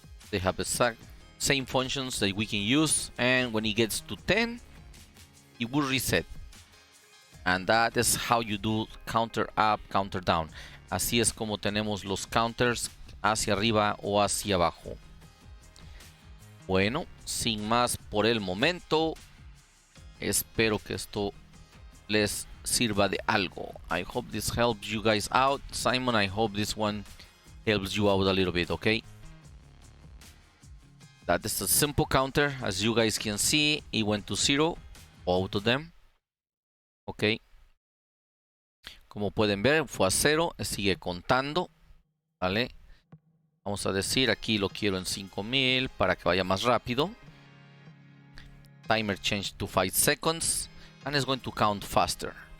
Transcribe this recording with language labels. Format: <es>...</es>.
<en>They have the same functions that we can use, and when it gets to 10, it will reset. And that is how you do counter up, counter down.</en> <es>Así es como tenemos los counters hacia arriba o hacia abajo. Bueno, sin más por el momento, espero que esto les sirva de algo.</es> <en>I hope this helps you guys out. Simon, I hope this one helps you out a little bit, okay? That is a simple counter. As you guys can see, it went to 0, both of them.</en> <es>Ok. Como pueden ver, fue a 0. Sigue contando. ¿Vale? Vamos a decir, aquí lo quiero en 5000 para que vaya más rápido.</es> <en>Timer change to 5 seconds. And it's going to count faster.</en>